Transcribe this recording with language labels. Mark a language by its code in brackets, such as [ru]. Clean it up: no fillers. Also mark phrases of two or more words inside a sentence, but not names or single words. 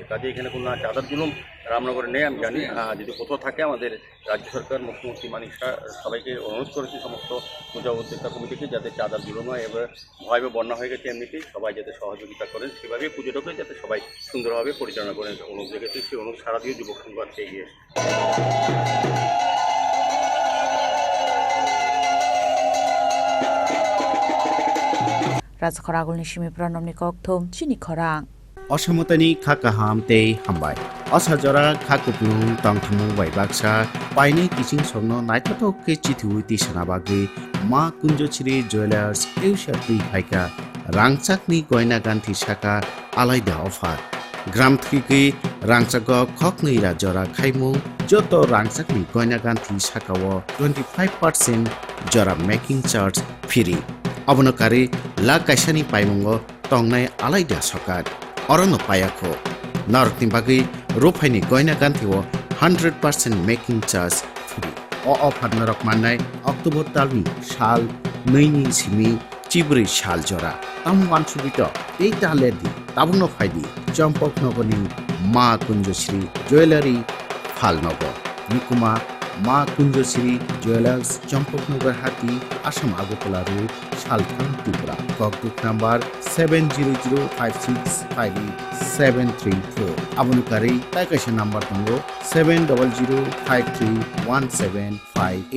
[bn] কাজে এখানে কোনো চাঁদার জুলুম রামনগরে নেই আমি জানি। যদি কোথাও থাকে আমাদের রাজ্য সরকার মুখ্যমন্ত্রী মানিক সবাইকে অনুরোধ করেছে সমস্ত পূজা উদ্যোক্তা কমিটিকে যাতে চাঁদার জুলুম হয়। এবার ভয় বন্যা হয়ে গেছে এমনিতেই, সবাই যাতে সহযোগিতা করেন সেভাবে পুজোটাকে যাতে সবাই সুন্দরভাবে পরিচালনা করেন অনুরোধ রেখেছে। সেই অনুরোধ সারা দিয়ে যুবক সংঘ আজকে এগিয়ে [trp] Khorang agulni simi pranomni kokthum Chini Khorang Osamotani khakaham te hambai Osajora khakupung tangthamu waibaksa paini kising sogno naithatok ke chithu tisanabagi ma kunjochiri jewelers eushatui haika rangchakni goina ganthi saka alaida offer gram thiki rangchako khokni ra jora khaimu joto rangchakni goina ganthi sakao 25% jora [en] making charge free [trp] Abonokari la kaisani paimungo tongnai alaida sokat Orono payako Narokni bagi rupaini goina ganthio 100% making [en] charge free [trp] O offer narok manai October talni sal neini simi chibri sal jora Tam wansubito ei talerdi tabuno faidi Champok nogoni ma kunjoshri jewelry phal nogo Nikuma Ma Kunjoshri Jewelers Champoknagar Hati Assam Agartala Road Saltham Tripura Kokduk number 70056587734 Abonokari Taikasha number 700531758